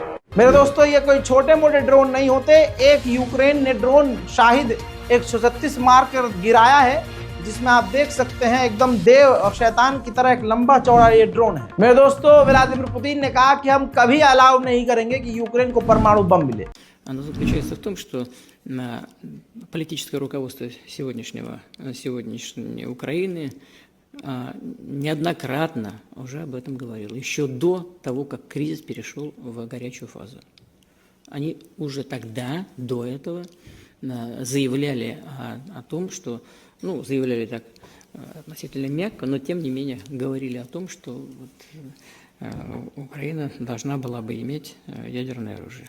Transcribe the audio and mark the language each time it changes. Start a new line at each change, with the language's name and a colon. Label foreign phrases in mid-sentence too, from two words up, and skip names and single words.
Hindi: मेरे दोस्तों, ये कोई छोटे मोटे ड्रोन नहीं होते। एक यूक्रेन ने ड्रोन शाहिद 136 मार कर गिराया है, जिसमें आप देख सकते हैं एकदम देव और शैतान की तरह एक लंबा चौड़ा ये ड्रोन है। मेरे दोस्तों, व्लादिमीर पुतिन ने कहा कि हम कभी अलाउ नहीं करेंगे कि यूक्रेन को परमाणु बम मिले।
Russian: Оно заключается в том, что политическое руководство сегодняшней Украины неоднократно уже об этом говорило, еще до того, как кризис перешел в горячую фазу. Они уже тогда, до этого, заявляли о том, что, заявляли так относительно мягко, но тем не менее говорили о том, что Украина должна была бы иметь ядерное оружие.